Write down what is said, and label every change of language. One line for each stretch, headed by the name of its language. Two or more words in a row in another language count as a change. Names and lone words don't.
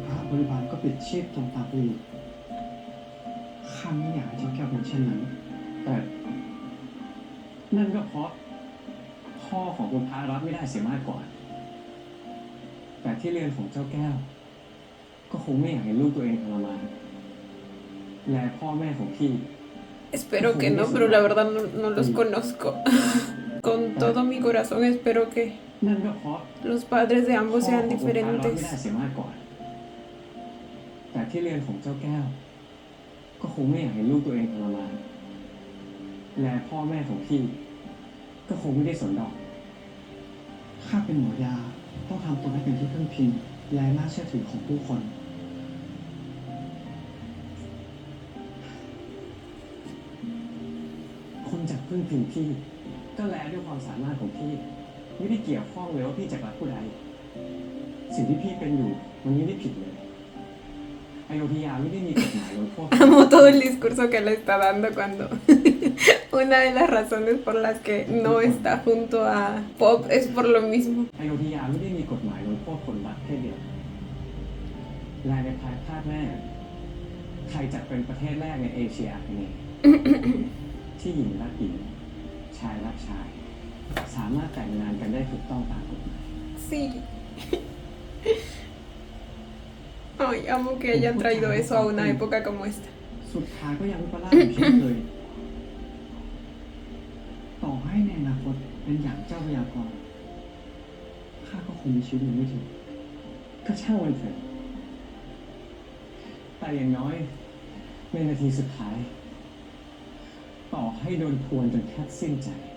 Thai: ณพระบริบาลก็ปิดชีพตรงตาปลีข้าไม่อยากให้เจ้าแก้วเป็นเช่นนั้น แต่นั่นก็เพราะพ่อของคุณพระรับไม่ได้เสียมากกว่า แต่ที่เรือนของเจ้าแก้ว ก็คงไม่อยากเห็นลูกตัวเองทรมานและพ่อแม่ของพี่
Spanish: Espero que no, pero la verdad no los conozco. Con todo mi corazón espero que
Thai: นั่นก็เพราะ
Spanish: los padres de ambos
Thai: พ่อ
Spanish: sean
Thai: ของคุณพระรับไม่ได้
Spanish: diferentes.
Thai: เสียมากกว่า แต่ที่เรือนของเจ้าแก้ว ก็คงไม่อยากเห็นลูกตัวเองทรมานและพ่อแม่ของพี่ ก็คงไม่ได้สนดอกข้าเป็นหมอยาต้องทำตัวให้เป็นที่พึ่งพิงและน่าเชื่อถือของผู้คน คนจากพึ่งพิงพี่ ก็แลด้วยความสามารถของพี่ ไม่ได้เกี่ยวข้องเลยว่าพี่จะรักผู้ใด สิ่งที่พี่เป็นอยู่มันไม่ได้ผิดเลยอโยธยาไม่ได้มีกฎหมายลงโทษ
Spanish: Amo todo el discurso que le está dando cuando una de las razones por las que no está junto a Pop es por lo mismo.
Thai: อโยธยาไม่ได้มีกฎหมายลงโทษคนรักเพศเดียวและในภายภาคหน้าไทยจะเป็นประเทศแรกในเอเชียอาคเนย์ ที่หญิงรักหญิง ชายรักชาย สามารถแต่งงานกันได้ถูกต้องตามกฎหมาย
Spanish: Sí. Ay, amo que hayan traído eso a una época como esta.
Thai: สุดท้ายก็ยังวิปลาสอยู่เช่นเคย ต่อให้ในอนาคตเป็นอย่างเจ้าพยากรณ์ข้าก็คงมีชีวิตอยู่ไม่ถึง ก็ช่างมันเถอะ แต่อย่างน้อยในนาทีสุดท้าย ต่อให้โดนทวนจนแทบสิ้นใจ